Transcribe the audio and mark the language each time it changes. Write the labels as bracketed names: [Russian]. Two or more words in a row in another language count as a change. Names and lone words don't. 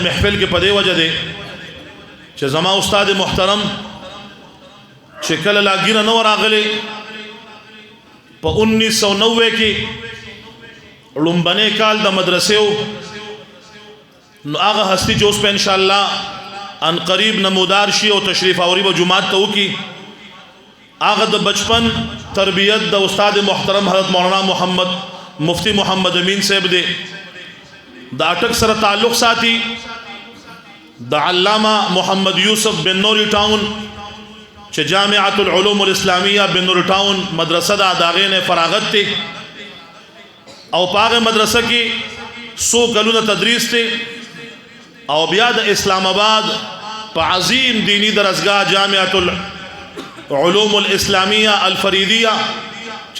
[Pashto] محفل کې په دې وجه دی چې زما استاد محترم چې کله لا ګیره نه راغلی په 1990 کې لومبنی کال د مدرسې نو هغه هستی چې اوس په انشاءالله ان قریب نمودار شي او تشریف آوری به جماعت ته وکړي، هغه د بچپن تربیت د استاد محترم حضرت مولانا محمد مفتی محمد امین صاحب دی. د اٹک سره تعلق ساتي د علامه محمد یوسف بن نوری ټاون چې جامعة العلوم الاسلامیہ بن نوری ټاون مدرسه دا داغې نه فراغت تی او په هغه مدرسه کې 100 کلونه تدریس تی او بیا د اسلام آباد په عظیم دینی درسگاه جامعة العلوم الاسلامیہ الفریدیہ چې